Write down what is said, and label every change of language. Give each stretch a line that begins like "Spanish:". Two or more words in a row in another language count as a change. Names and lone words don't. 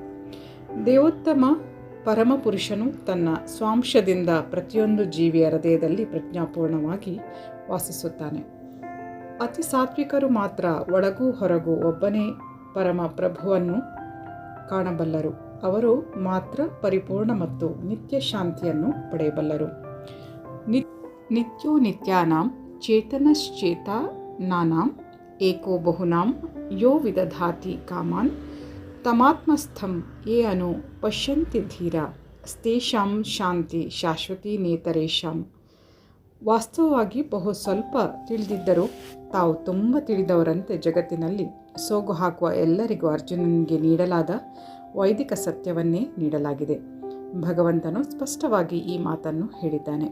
Kannada: ದೇವೋತ್ತಮ ಪರಮಪುರುಷನು ತನ್ನ ಸ್ವಾಂಶದಿಂದ ಪ್ರತಿಯೊಂದು ಜೀವಿಯ ಹೃದಯದಲ್ಲಿ ಪ್ರಜ್ಞಾಪೂರ್ಣವಾಗಿ ವಾಸಿಸುತ್ತಾನೆ. ಅತಿ ಸಾತ್ವಿಕರು ಮಾತ್ರ ಒಳಗೂ ಹೊರಗೂ ಒಬ್ಬನೇ ಪರಮ ಪ್ರಭುವನ್ನು ಕಾಣಬಲ್ಲರು. ಅವರು ಮಾತ್ರ ಪರಿಪೂರ್ಣ ಮತ್ತು ನಿತ್ಯ ಶಾಂತಿಯನ್ನು ಪಡೆಯಬಲ್ಲರು.
Sanskrit: ನಿತ್ಯೋ ನಿತ್ಯಾನಾಂ ಚೇತನಶ್ಚೇತನಾನಾಂ ಏಕೋ ಬಹುನಾಂ ಯೋ ವಿದಧಾತಿ ಕಾಮಾನ್ ತಮಾತ್ಮಸ್ಥಂ ಯೇ ಅನು ಪಶ್ಯಂತಿ ಧೀರ ಸ್ಥೇಷಾಂ ಶಾಂತಿ ಶಾಶ್ವತಿ ನೇತರೇಶಾಂ.
Kannada: ವಾಸ್ತವವಾಗಿ ಬಹು ಸ್ವಲ್ಪ ತಿಳಿದಿದ್ದರೂ ತಾವು ತುಂಬ ತಿಳಿದವರಂತೆ ಜಗತ್ತಿನಲ್ಲಿ ಸೋಗು ಹಾಕುವ ಎಲ್ಲರಿಗೂ ಅರ್ಜುನನಿಗೆ ನೀಡಲಾದ ವೈದಿಕ ಸತ್ಯವನ್ನೇ ನೀಡಲಾಗಿದೆ. ಭಗವಂತನು ಸ್ಪಷ್ಟವಾಗಿ ಈ ಮಾತನ್ನು ಹೇಳಿದ್ದಾನೆ.